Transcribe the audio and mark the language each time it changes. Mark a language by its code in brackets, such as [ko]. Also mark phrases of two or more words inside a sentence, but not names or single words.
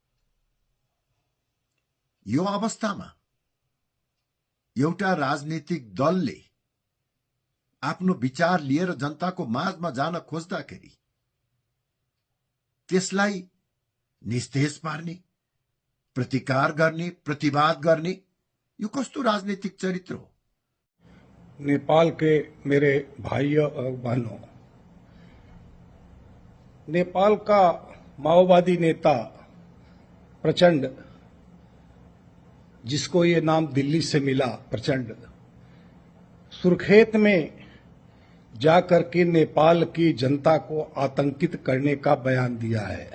[ne] यो अवस्थामा एउटा राजनीतिक दलले आफ्नो विचार लिएर जनताको माझमा जान खोज्दाखेरि त्यसलाई निस्तेज पार्ने, प्रतिकार गर्ने, प्रतिवाद गर्ने, यो कस्तो राजनीतिक चरित्र हो? [hi] नेपाल के मेरे भाइयों और बहनों, नेपाल का माओवादी नेता प्रचंड, जिसको ये नाम दिल्ली से मिला, प्रचंड, सुर्खेत में जाकर के नेपाल की जनता को आतंकित करने का बयान दिया है।